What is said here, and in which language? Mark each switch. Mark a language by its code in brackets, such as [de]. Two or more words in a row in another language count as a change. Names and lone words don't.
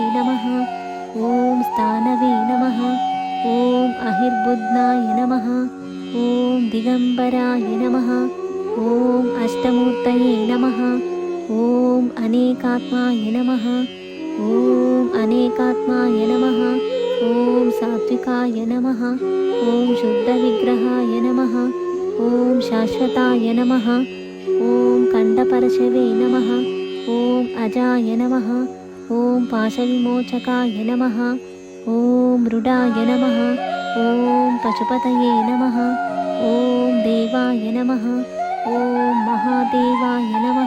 [sa] నమః, ఓం స్థానవే నమః, ఓం అహిర్బుధ్నాయ నమః, ఓం దిగంబరాయ నమః, ఓం అష్టమూర్తయే నమః, ఓం అనేకాత్మాయ నమః, ఓం అనేకాత్మాయ నమః, ఓం సాత్వికాయ నమః, ఓం శుద్ధ విగ్రహాయ నమః, ఓం శాశ్వతాయ నమః, ఓం दण्डपरशवे नमः। ॐ अजाय नमः। ॐ पाशविमोचकाय नमः। ॐ मृडाय नमः। ॐ पशुपतये नमः। ॐ देवाय नमः। ॐ महादेवाय नमः।